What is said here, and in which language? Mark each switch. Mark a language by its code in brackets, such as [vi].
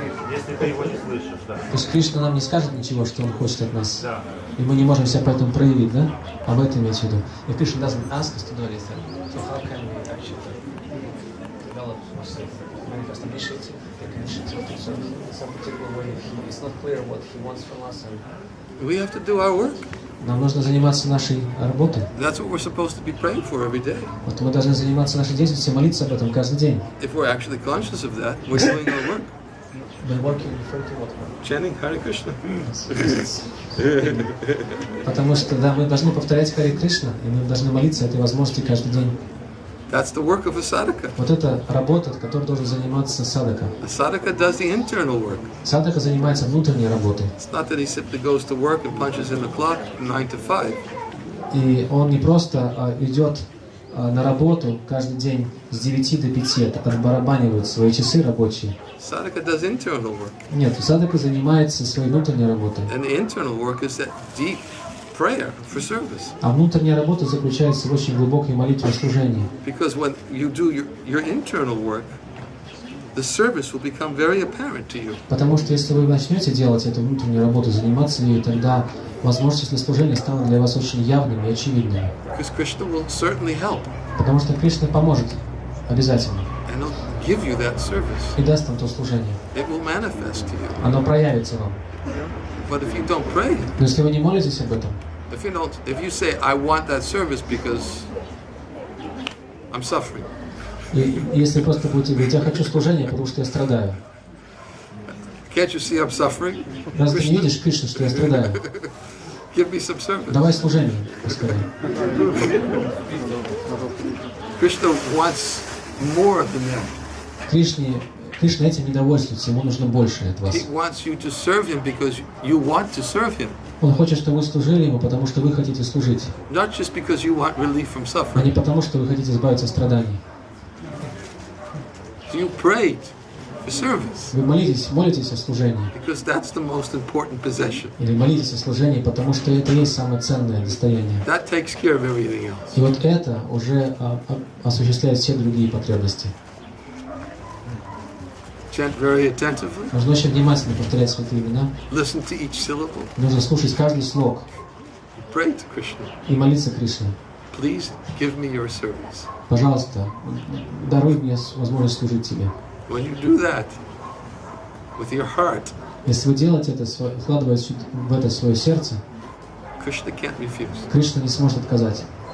[ru] Если ты его не слышишь, да. То есть Кришна нам не скажет ничего, что он хочет от нас. Да. И мы не можем себя поэтому проявить, да? Об этом имеется в виду. [en] If Krishna doesn't ask us to do anything, so how can we actually develop ourselves, manifest initiative, take initiative to serve in some particular way? It's not clear what he wants from us. We have to do our work. [ru] Нам нужно заниматься нашей работой. [en] That's what we're supposed to be praying for every day. [ru] Вот мы должны заниматься нашей деятельностью, молиться об этом каждый день. [en] If we're actually conscious of that, we're doing our work. By working, refer to what? Chanting Hare Krishna. [ru] Потому что, да, мы должны повторять Харе Кришна, и мы должны молиться этой возможности каждый день. [en] That's the work of a sadhaka. [ru] Вот это работа, которой должен заниматься садака. [en] A sadhaka does the internal work. [ru] Садака занимается внутренней работой. [en] It's not that he simply goes to work and punches in the clock from 9 to 5. [ru] И он не просто идет на работу каждый день с 9 до 5, отбарабанивает свои часы рабочие. [en] Sadhaka does internal work. [ru] Нет, садака занимается своей внутренней работой. [en] And the internal work is that deep prayer for service. [ru] А внутренняя работа заключается в очень глубокой молитве служения. [en] Because when you do your internal work, the service will become very apparent to you. [ru] Потому что если вы начнете делать эту внутреннюю работу, заниматься ею, тогда возможности для служения станут для вас очень явными и очевидными. [en] Because Krishna will certainly help. [ru] Потому что Кришна поможет обязательно. [en] And he'll give you that service. [ru] И даст вам то служение. [en] It will manifest to you. [ru] Оно проявится вам. [en] But if you don't pray, [ru] Но если вы не молитесь об этом, [en] if you say, I want that service because I'm suffering. [ru] и если просто будете говорить, я хочу служения, потому что я страдаю. [en] Can't you see I'm suffering? [ru] Разве ты не видишь, Кришна, что я страдаю? [en] Give me some service. [ru] Давай служение, поскорее. [en] Krishna wants more than that. [ru] Кришна этим недовольствуется, ему нужно больше от вас. [en] He wants you to serve him because you want to serve him. [ru] Он хочет, чтобы вы служили ему, потому что вы хотите служить. [en] Not just because you want relief from [ru] А не [en] suffering. [ru] потому, что вы хотите избавиться от страданий. [en] You prayed for service. [ru] Вы молитесь о служении. [en] Because that's the most important possession. [ru] Или молитесь о служении, потому что это есть самое ценное достояние. [en] That takes care of everything else. [ru] И вот это уже осуществляет все другие потребности. [en] Chant very attentively. [ru] Нужно очень внимательно повторять святые имена. [en] Listen to each syllable. [ru] Нужно слушать каждый слог. [en] Pray to Krishna. [ru] И молиться Кришне. [en] Please give me your service. [ru] Пожалуйста, даруй мне возможность служить Тебе. [en] When you do that with your heart, [ru] Если вы делаете это, вкладывая в это свое сердце, [en] Krishna can't refuse. [ru] Кришна не сможет отказать.